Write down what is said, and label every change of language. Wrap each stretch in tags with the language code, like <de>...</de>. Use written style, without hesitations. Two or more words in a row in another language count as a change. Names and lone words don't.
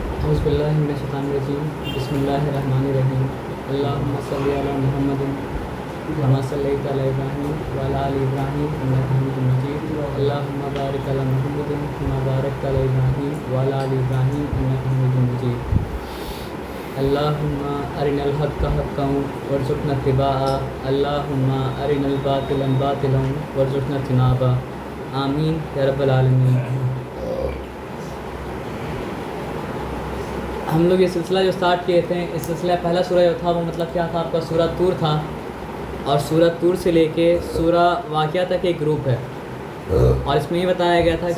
<ar>أعوذ بالله من الشيطان الرجيم بسم الله الرحمن الرحيم اللهم صل على محمد كما صليت على إبراهيم وعلى آل إبراهيم إنك حميد مجيد اللهم بارك على محمد كما باركت على إبراهيم وعلى آل إبراهيم إنك حميد مجيد اللهم أرنا الحق حقا وارزقنا اتباع اللهم أرنا الباطل باطلا وارزقنا اجتنابا آمين يا رب العالمين.</ar> <ur>ہم لوگ یہ سلسلہ جو اسٹارٹ کیے تھے، اس سلسلہ پہلا سورہ جو تھا وہ مطلب کیا تھا، آپ کا سورہ طور تھا. اور سورہ طور سے لے کے سورہ واقعہ تک ایک گروپ ہے اور اس میں یہ بتایا گیا تھا</ur>